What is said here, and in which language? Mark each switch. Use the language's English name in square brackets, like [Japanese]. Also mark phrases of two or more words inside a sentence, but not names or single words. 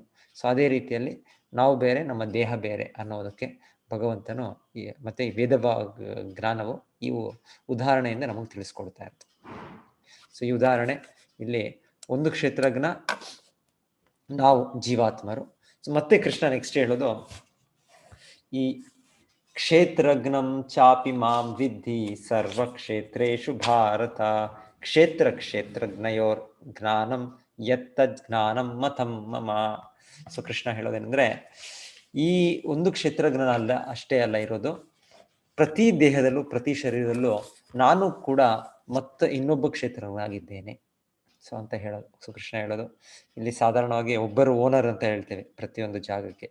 [Kannada] ಸೊ ಅದೇ ರೀತಿಯಲ್ಲಿ ನಾವು ಬೇರೆ, ನಮ್ಮ ದೇಹ ಬೇರೆ ಅನ್ನೋದಕ್ಕೆ ಭಗವಂತನು ಮತ್ತೆ ಈ ವೇದ ಜ್ಞಾನವು ಈ ಉದಾಹರಣೆಯಿಂದ ನಮಗೆ ತಿಳಿಸ್ಕೊಡ್ತಾ ಇರ್ತದೆ. ಸೊ ಈ ಉದಾಹರಣೆ ಇಲ್ಲಿ ಒಂದು ಕ್ಷೇತ್ರಜ್ಞ, ನಾವು ಜೀವಾತ್ಮರು. ಸೊ ಮತ್ತೆ ಕೃಷ್ಣ ನೆಕ್ಸ್ಟ್ ಹೇಳೋದು, ಈ [Sanskrit] ಕ್ಷೇತ್ರಜ್ಞಂ ಚಾಪಿ ಮಾಂ ವಿದ್ಧಿ ಸರ್ವಕ್ಷೇತ್ರೇಷು ಭಾರತ ಕ್ಷೇತ್ರಜ್ಞಯೋರ್ ಜ್ಞಾನಂ ಯತ್ತದ್ ಜ್ಞಾನಂ ಮತಂ ಮಮ. [Kannada] ಸೊ ಕೃಷ್ಣ ಹೇಳೋದೇನೆಂದ್ರೆ, ಈ ಒಂದು ಕ್ಷೇತ್ರಜ್ಞ ಅಷ್ಟೇ ಅಲ್ಲ ಇರೋದು, ಪ್ರತಿ ದೇಹದಲ್ಲೂ ಪ್ರತಿ ಶರೀರದಲ್ಲೂ ನಾನು ಕೂಡ ಮತ್ತೆ ಇನ್ನೊಬ್ಬ ಕ್ಷೇತ್ರಜ್ಞನಾಗಿದ್ದೇನೆ. ಸೊ ಅಂತ ಹೇಳೋದು. ಸೊ ಕೃಷ್ಣ ಹೇಳೋದು, ಇಲ್ಲಿ ಸಾಧಾರಣವಾಗಿ ಒಬ್ಬರು ಓನರ್ ಅಂತ ಹೇಳ್ತೇವೆ ಪ್ರತಿಯೊಂದು ಜಾಗಕ್ಕೆ.